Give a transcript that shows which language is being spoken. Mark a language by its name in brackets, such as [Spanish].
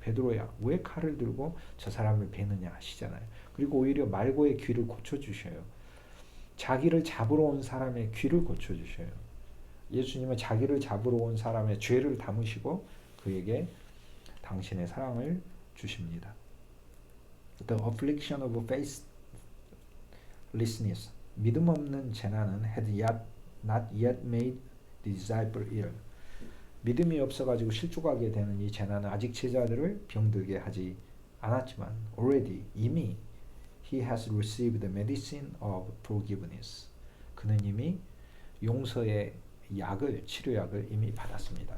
[Korean] 베드로야 왜 칼을 들고 저 사람을 베느냐 하시잖아요. 그리고 오히려 말고의 귀를 고쳐주셔요. 자기를 잡으러 온 사람의 귀를 고쳐주셔요. 예수님은 자기를 잡으러 온 사람의 죄를 담으시고 그에게 당신의 사랑을 주십니다. [English] The affliction of faithlessness. [Korean] 믿음 없는 재난은 [English] had not yet made the disciple ill. [Korean] 믿음이 없어가지고 실족하게 되는 이 재난은 아직 제자들을 병들게 하지 않았지만 already 이미 he has received the medicine of forgiveness. 그는 이미 용서의 약을 치료약을 이미 받았습니다.